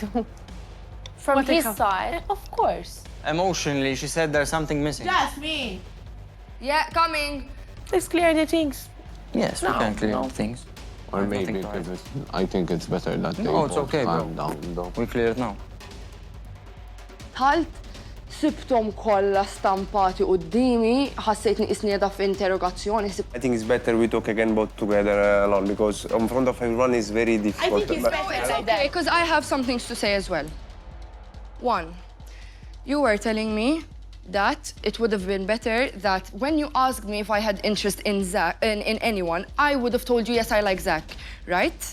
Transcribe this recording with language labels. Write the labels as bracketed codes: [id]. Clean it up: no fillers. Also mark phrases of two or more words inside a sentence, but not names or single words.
[en] From his side? Of course. Emotionally, she said there's something missing. Jasmine! Yeah, coming. Let's clear the things. Yes, we can clear things. Or maybe because I think it's better that they No, it's both okay, bro. calm down, though. We clear it now. [mt] Talt, sibtom kollha stampati qudiemi, ħassejt nisni qiegħda f'interrogazzjoni. [en] I think it's better we talk again both together alone because in front of everyone is very difficult. I think it's better like that. Because I have some things to say as well. One, you were telling me that it would have been better that when you asked me if I had interest in in anyone, I would have told you, yes, I like Zach, right?